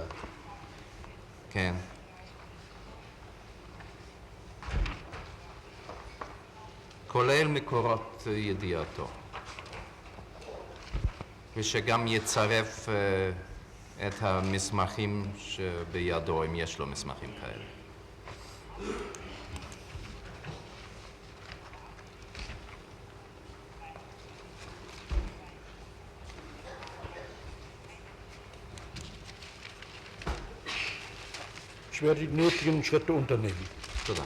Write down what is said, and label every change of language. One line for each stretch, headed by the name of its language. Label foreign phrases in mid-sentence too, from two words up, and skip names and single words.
Hebrew: כן. כולל מקורות ידיעתו. ושגם יצרף את המסמכים שבידו, אם יש לו מסמכים כאלה.
German: Ich werde die nötigen Schritte unternehmen.
Hebrew: תודה.